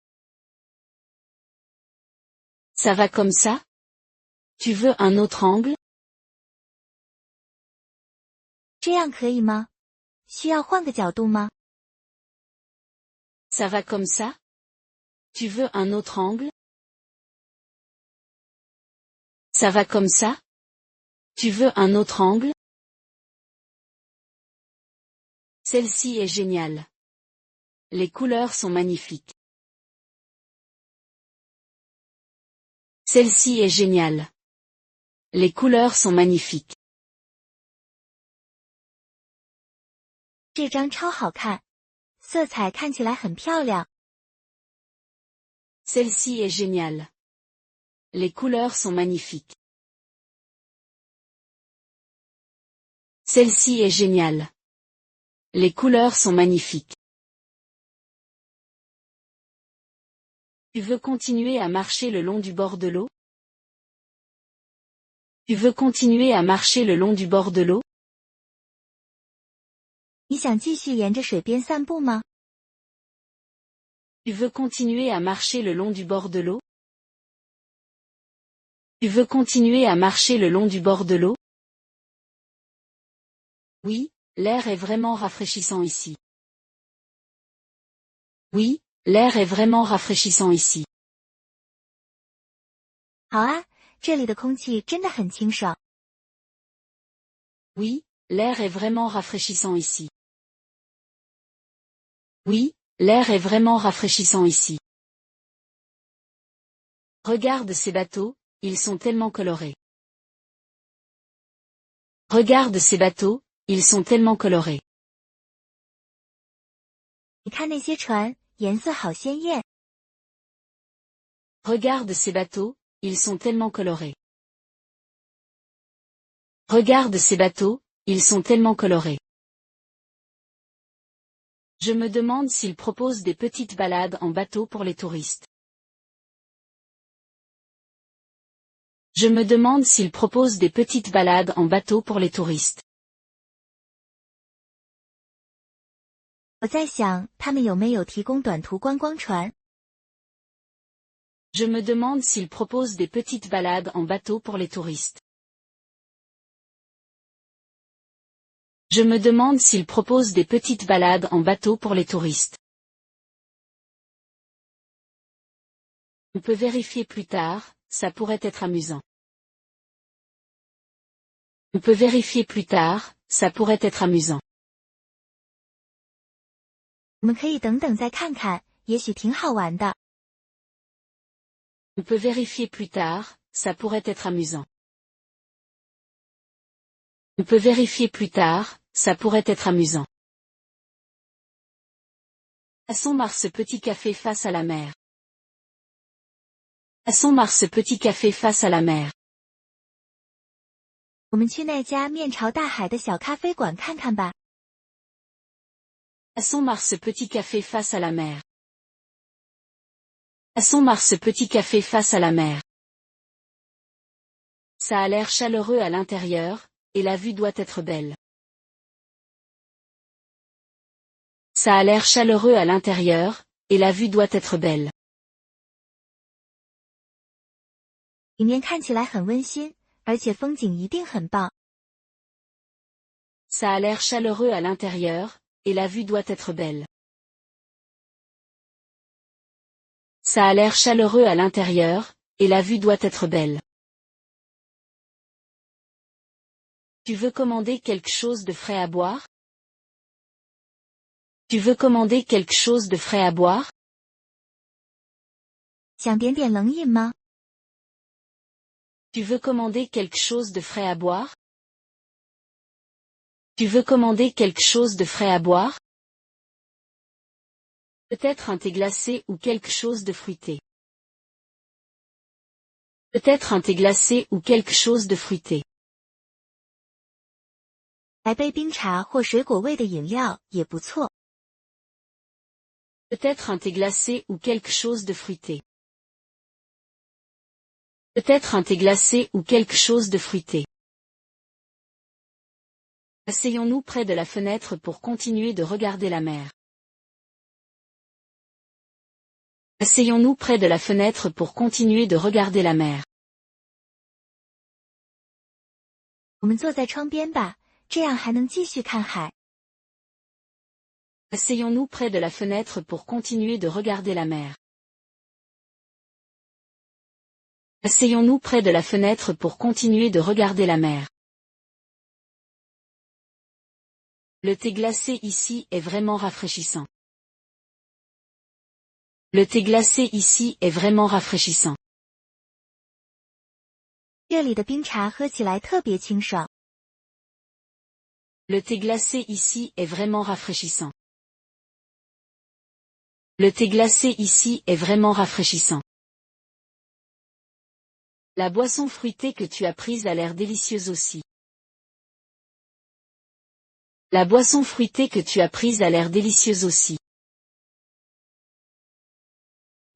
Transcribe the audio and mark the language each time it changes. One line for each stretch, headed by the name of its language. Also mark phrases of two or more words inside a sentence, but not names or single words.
French: Ça va comme ça? Tu veux un autre angle?
Chinese: 这样可以吗？需要换个角度吗？
French: Ça va comme ça? Tu veux un autre angle? Ça va comme ça? Tu veux un autre angle? Celle-ci est géniale. Les couleurs sont magnifiques. Celle-ci est géniale. Les couleurs sont magnifiques.
Chinese: 这张超好看，色彩看起来很漂亮。
French: Celle-ci est géniale. Les couleurs sont magnifiques. Celle-ci est géniale. Les couleurs sont magnifiques. Tu veux continuer à marcher le long du bord de l'eau? Tu veux continuer à marcher le long du bord de l'eau?
Chinese: 你想继续沿着水边散步吗？
French: Tu veux continuer à marcher le long du bord de l'eau? Tu veux continuer à marcher le long du bord de l'eau? Oui, l'air est vraiment rafraîchissant ici. Oui, l'air est vraiment rafraîchissant ici.
Chinese: 好啊，这里的空气真的很清爽。
French: Oui, l'air est vraiment rafraîchissant ici. Oui, l'air est vraiment rafraîchissant ici. Regarde ces bateaux, ils sont tellement colorés. Regarde ces bateaux, ils sont tellement colorés.
Chinese: 你看那些船，颜色好鲜艳。
French: Regarde ces bateaux, ils sont tellement colorés. Regarde ces bateaux, ils sont tellement colorés. Je me demande s'ils proposent des petites balades en bateau pour les touristes. Je me demande s'ils proposent des petites balades en bateau pour les touristes.
Chinese: 我在想，他们有没有提供短途观光船？
French: Je me demande s'ils proposent des petites balades en bateau pour les touristes. Je me demande s'ils proposent des petites balades en bateau pour les touristes. On peut vérifier plus tard, ça pourrait être amusant. On peut vérifier plus tard, ça pourrait être amusant.
Chinese: 我们可以等等再看看，也许挺好玩的。
French: On peut vérifier plus tard, ça pourrait être amusant. On peut vérifier plus tard, ça pourrait être amusant. Passons voir ce petit café face à la mer. Passons voir ce petit café face à la mer.
Chinese: 我们去那家面朝大海的小咖啡馆看看吧。
French: Passons voir ce petit café face à la mer. Passons voir ce petit café face à la mer. Ça a l'air chaleureux à l'intérieur, et la vue doit être belle. Ça a l'air chaleureux à l'intérieur, et la vue doit être belle.
Chinese: 里面看起来很温馨，而且风景一定很棒。
French: Ça a l'air chaleureux à l'intérieur, et la vue doit être belle. Ça a l'air chaleureux à l'intérieur, et la vue doit être belle. Tu veux commander quelque chose de frais à boire? Tu veux commander quelque chose de frais à boire?
Chinese: 想点点冷饮吗？
French: Tu veux commander quelque chose de frais à boire? Tu veux commander quelque chose de frais à boire? Peut-être un thé glacé ou quelque chose de fruité. Peut-être un thé glacé ou quelque chose de fruité.
Chinese: 来杯冰茶或水果味的饮料也不错。
French: Peut-être un thé glacé ou quelque chose de fruité. Peut-être un thé glacé ou quelque chose de fruité. Asseyons-nous près de la fenêtre pour continuer de regarder la mer. Asseyons-nous près de la fenêtre pour continuer de regarder la mer.
Chinese: 我们坐在窗边吧，这样还能继续看海。
French: Asseyons-nous près de la fenêtre pour continuer de regarder la mer. Asseyons-nous près de la fenêtre pour continuer de regarder la mer. Le thé glacé ici est vraiment rafraîchissant. Le thé glacé ici est vraiment rafraîchissant.
Chinese: 这里的冰茶喝起来特别清爽。
French: Le thé glacé ici est vraiment rafraîchissant. Le thé glacé ici est vraiment rafraîchissant. La boisson fruitée que tu as prise a l'air délicieuse aussi. La boisson fruitée que tu as prise a l'air délicieuse aussi.